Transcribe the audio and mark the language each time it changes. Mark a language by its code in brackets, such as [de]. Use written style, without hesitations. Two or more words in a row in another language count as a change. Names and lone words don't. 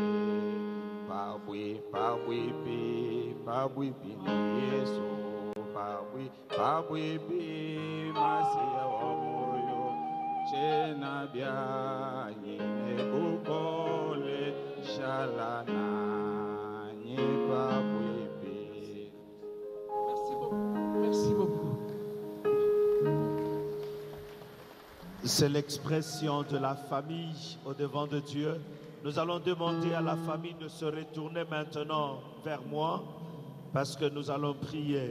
[lua] pabwipi ni Yesu pabwipi masiya wa moyo chena bianyi nebukole shalana nyi pabwipi. [fr] Merci beaucoup. Merci beaucoup. C'est l'expression de la famille au devant de Dieu. Nous allons demander à la famille de se retourner maintenant vers moi parce que nous allons prier.